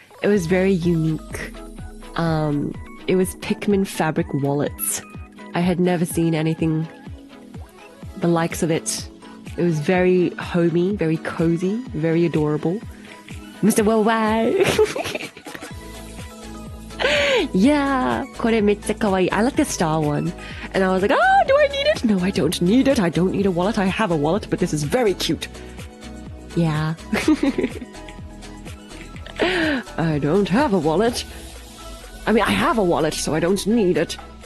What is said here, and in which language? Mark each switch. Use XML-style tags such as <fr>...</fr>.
<en>It was very unique. It was Pikmin fabric wallets. I had never seen anything the likes of it. It was very homey, very cozy, very adorable. Mr. Worldwide.</en> <ja>Yeah, これめっちゃ可愛い.</ja> <en>I like the star one. And I was like, oh, do I need it? No, I don't need it. I don't need a wallet. I have a wallet, but this is very cute. Yeah. I don't have a wallet. I mean, I have a wallet, so I don't need it.</en>